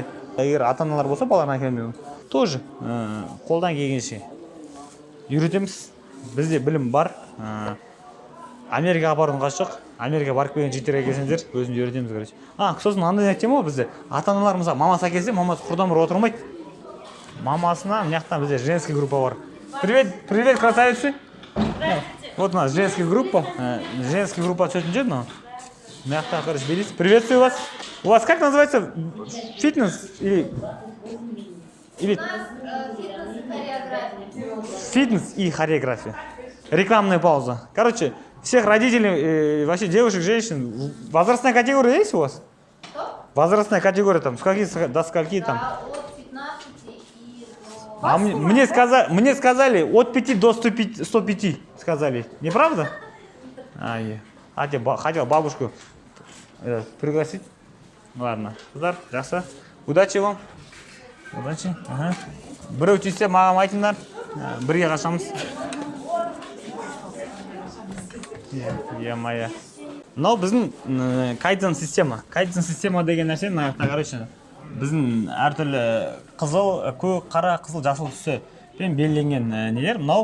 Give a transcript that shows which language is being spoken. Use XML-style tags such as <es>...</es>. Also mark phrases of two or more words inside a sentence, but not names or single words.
<kk>Егер ата-аналар болса, балаларын әкелмеу. Тоже қолдан келгенше үйретеміз. Бізде білім бар. Америкаға барудың қажеті жоқ. Америкаға барып келген жігіттерге келсеңдер, өзіміз үйретеміз, короче. Сосын андай нәрсе ғой бізде. Ата-аналар мысалы мамасы әкелсе, мамасы құрдан бір отырмайды. Мамасына мына жақтан бізде</kk> <ru>женский группа</ru> <kk>бар.</kk> <ru>Привет, красавицы. Вот у нас женская группа. Женская группа</ru> <kk>түсетін мынау.</kk> <ru>Мягко, короче, берись. Приветствую вас. У вас как называется? Фитнес или... Фитнес и хореография. Рекламная пауза. Короче, всех родителей, вообще девушек, женщин. Возрастная категория есть у вас? Что? Возрастная категория там, до скольки там? От 15 и до... Мне сказали от 5 до 105 сказали. Неправда? Хотел бабушку пригласить. Ладно.</ru> <kk>Қыздар, жақсы.</kk> <ru>Удачи вам. Удачи.</ru> <kk>Біреу түйсе маған айтыңдар. Бірге қашамыз. Е-моя. Мынау біздің кайдзен система. Кайдзен система деген нәрсе, короче, біздің әртүрлі қызыл, көк, қара, қызыл, жасыл түсі белгіленген нелер.</kk>